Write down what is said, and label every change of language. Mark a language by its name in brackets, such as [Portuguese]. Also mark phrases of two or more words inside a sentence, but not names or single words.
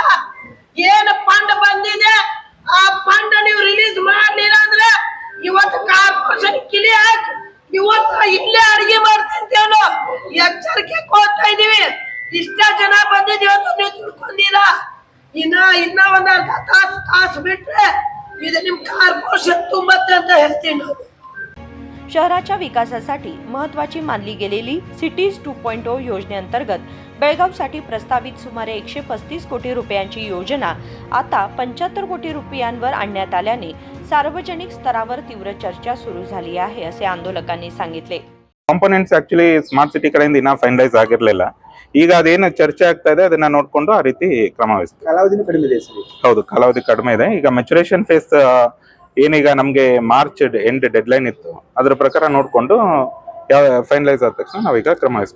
[Kannada] ಏನ್ ಫಂಡ್ ಬಂದಿದೆ ಆ ಫಂಡ್ ನೀವು ರಿಲೀಸ್ ಮಾಡ್ಲಿಲ್ಲ ಅಂದ್ರೆ ಇವತ್ತು ಕಾರ್ಪೊರೇಷನ್ ಕಿಲಿ ಹಾಕಿ ಇವತ್ತು ಇಲ್ಲೇ ಅಡಿಗೆ ಮಾಡ್ತೇವೆ ನಾವು ಎಚ್ಚರಿಕೆ ಕೊಡ್ತಾ ಇದೀವಿ. ಇಷ್ಟ ಜನ ಬಂದಿದ್ದೀವಿ ಅಂತ ನೀವು ತಿಳ್ಕೊಂಡಿಲ್ಲ. ಇನ್ನ ಒಂದ್ ಅರ್ಧ ತಾಸು ಬಿಟ್ರೆ ಇದು ನಿಮ್ ಕಾರ್ಪೊರೇಷನ್ ತುಂಬತ್ತೆ ಅಂತ ಹೇಳ್ತೀನಿ ನಾವು. [Marathi] शहराच्या विकासासाठी महत्त्वाची मानली गेलेली सिटीज 2.0 योजनेअंतर्गत बेळगावसाठी प्रस्तावित सुमारे 135 कोटी रुपयांची योजना आता 75 कोटी रुपयांवर आणण्यात आल्याने सार्वजनिक स्तरावर तीव्र चर्चा सुरू झाली आहे असे आंदोलकांनी सांगितले. [English] components actually Smart City [Kannada] ಕಡೆಯಿಂದ ಇನ್ನೂ ಫೈನಲೈಸ್ ಆಗಿರಲಿಲ್ಲ. ಈಗ ಅದೇನು ಚರ್ಚೆ ಆಗ್ತಾ ಇದೆ ಅದನ್ನ ನೋಡಿಕೊಂಡು ಆ ರೀತಿ ಕ್ರಮ ವಹಿಸ್ತೀವಿ. ಕಾಲಾವಧಿನೂ ಕಡಿಮೆ ಇದೆ ಸರ್. ಹೌದು, ಕಾಲಾವಧಿ ಕಡಿಮೆ ಇದೆ. ಈಗ [English] maturation phase [Kannada] ಏನೀಗ ನಮಗೆ [English] March end deadline [Kannada] ಇತ್ತು, ಅದ್ರ ಪ್ರಕಾರ ನೋಡಿಕೊಂಡು ಯಾವ ಫೈನಲೈಸ್ ಆದ ತಕ್ಷಣ ನಾವೀಗ ಕ್ರಮ ವಹಿಸ್ತೀವಿ.